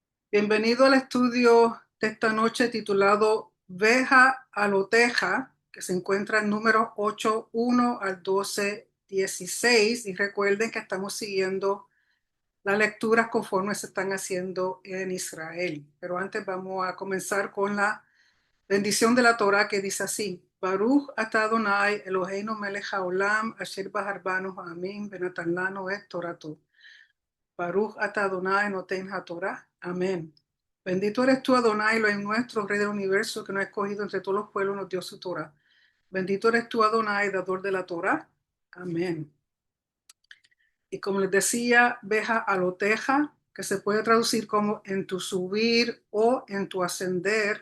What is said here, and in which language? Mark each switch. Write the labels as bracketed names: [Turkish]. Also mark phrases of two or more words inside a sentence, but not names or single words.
[Spanish] Bienvenido al estudio de esta noche titulado Veja a Loteja, que se encuentra en número 8.1 al 12.16. Y recuerden que estamos siguiendo las lecturas conforme se están haciendo en Israel. Pero antes vamos a comenzar con la bendición de la Torah que dice así: [Hebrew] ברוך אתה אדוני אלוהינו מלך העולם אשר בחר בנו העמים ונתן לנו את תורתו. ברוך אתה אדוני נותן התורה. [Spanish] Amén. Bendito eres tú, Adonai, Elohim nuestro, Rey del universo, que nos ha escogido entre todos los pueblos, nos dio su Torah. Bendito eres tú, Adonai, dador de la Torah. Amén. Y como les decía, veja aloteja, que se puede traducir como en tu subir o en tu ascender.